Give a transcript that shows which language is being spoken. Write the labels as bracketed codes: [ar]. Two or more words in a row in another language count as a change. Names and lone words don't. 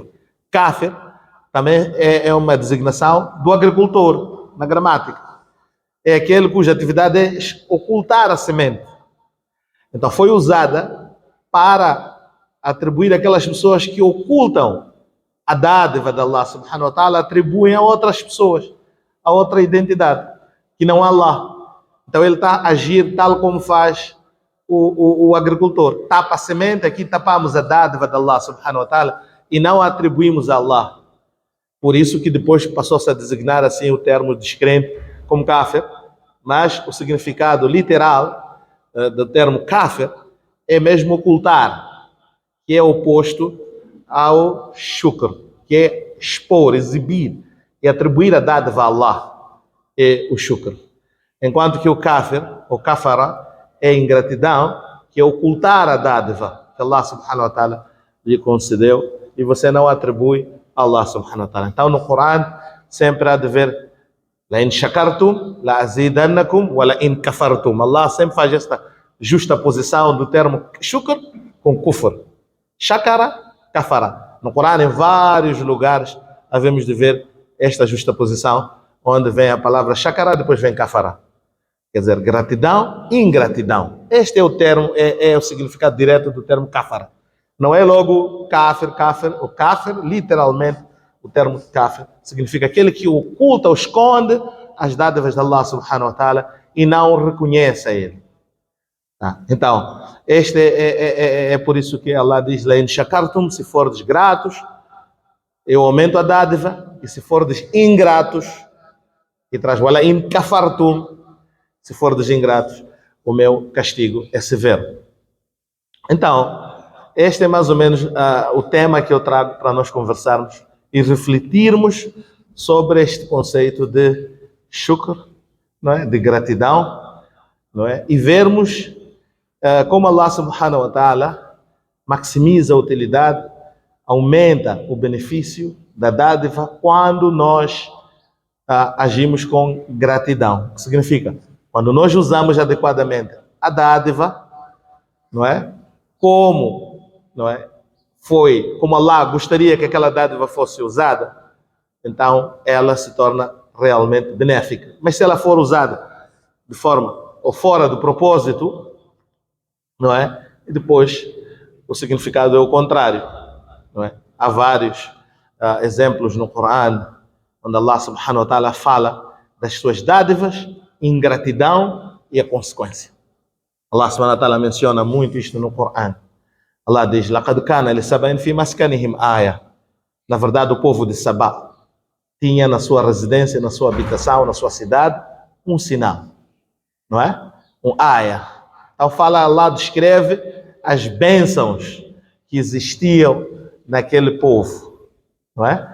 [pt] Kafir também é uma designação do agricultor, na gramática. É aquele cuja atividade é ocultar a semente. Então foi usada para atribuir aquelas pessoas que ocultam a dádiva de Allah [ar] سبحانه وتعالى, [pt] atribuem a outras pessoas, a outra identidade, que não é Allah. Então ele está a agir tal como faz o agricultor. Tapa a semente, aqui tapamos a dádiva de Allah [ar] سبحانه وتعالى [pt] e não a atribuímos a Allah. Por isso que depois passou-se a designar assim o termo descrente como kafir, mas o significado literal do termo kafir é mesmo ocultar, que é oposto ao shukr, que é expor, exibir e atribuir a dádiva a Allah, é o shukr. Enquanto que o kafir, ou kafara, é ingratidão, que é ocultar a dádiva que Allah [ar] سبحانه وتعالى [pt] lhe concedeu e você não atribui a Allah [ar] سبحانه وتعالى. [pt] Então no Corão sempre há de ver [ar] لئن شكرتم لأزيدنكم ولئن كفرتم. [pt] Allah sempre faz esta justa posição do termo shukr com kufr. [ar] شكر، كفر. [pt] No Corão em vários lugares havemos de ver esta justa posição, onde vem a palavra shakara, depois vem kafara. Quer dizer, gratidão e ingratidão. Este é o termo, é o significado direto do termo kafara. Não é logo kafir. O kafir, literalmente, o termo kafir, significa aquele que oculta ou esconde as dádivas de Allah [ar] سبحانه وتعالى [pt] e não reconhece a ele. Tá? Então, este é por isso que Allah diz, [ar] لئن شكرتم, [pt] se fordes gratos, eu aumento a dádiva, e se fordes ingratos, e traz [ar] ولئن كفرتم, [pt] se fordes ingratos, o meu castigo é severo. Então, este é mais ou menos o tema que eu trago para nós conversarmos e refletirmos sobre este conceito de shukr, não é? De gratidão, não é? E vermos como Allah [ar] سبحانه وتعالى [pt] maximiza a utilidade, aumenta o benefício da dádiva quando nós agimos com gratidão. O que significa? Quando nós usamos adequadamente a dádiva, não é? Não é? Como Allah gostaria que aquela dádiva fosse usada, então ela se torna realmente benéfica. Mas se ela for usada de forma ou fora do propósito, não é? E depois o significado é o contrário, não é? Há vários exemplos no Corão onde Allah [ar] سبحانه وتعالى [pt] fala das suas dádivas, ingratidão e a consequência. Allah [ar] سبحانه وتعالى [pt] menciona muito isto no Corão. Allah diz, [ar] لقد كان لسبإ في مسكنهم آية. [pt] Na verdade, o povo de Sabá tinha na sua residência, na sua habitação, na sua cidade, um sinal, não é? Um aya. Então fala, Allah descreve as bênçãos que existiam naquele povo, não é?